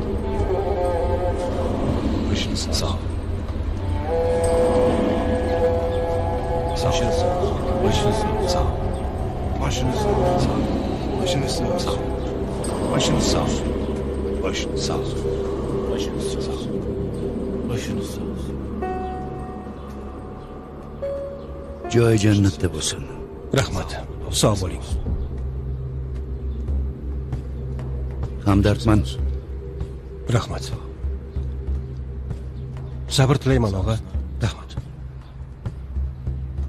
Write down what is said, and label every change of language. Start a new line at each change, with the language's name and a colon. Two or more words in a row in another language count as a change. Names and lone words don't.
Turkish: Başınız sağ ol. Başınız sağ ol. Başınız sağ ol. Başınız sağ ol. Başınız sağ ol. Başınız sağ ol. Başınız sağ ol. Başınız sağ ol. Başınız sağ ol.
Uzbek: Joy jannatda bo'lsin. Rahmat. Sog' bo'ling. Hamdardman. Rahmat. Sabr tilayman, og'a.